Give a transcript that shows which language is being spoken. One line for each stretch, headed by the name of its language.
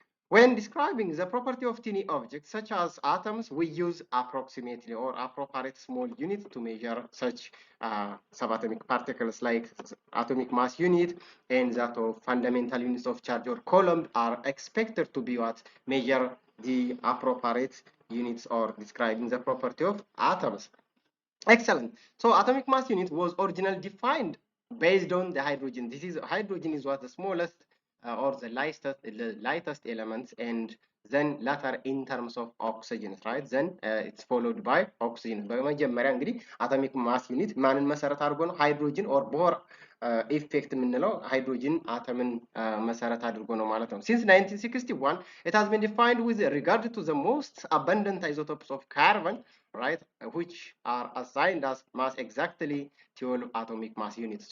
English: When describing the property of tiny objects such as atoms, we use approximately or appropriate small units to measure such subatomic particles like atomic mass unit and that of fundamental units of charge or coulomb are expected to be what measure the appropriate units or describing the property of atoms. Excellent. So atomic mass unit was originally defined based on the hydrogen. Hydrogen is what the smallest or the lightest elements, and then later in terms of oxygen, right? Then it's followed by oxygen.
Amharic: በመጀመሪያ እንግዲህ atomic mass unit ማንን መሰረት አድርጎ ነው? ሃይድሮጅን ኦር ቦር ኢፌክት የምንለው ሃይድሮጅን አተምን መሰረት አድርጎ ነው ማለት ነው።
English: Since 1961 it has been defined with regard to the most abundant isotopes of carbon, right, which are assigned as mass exactly 12 atomic mass units.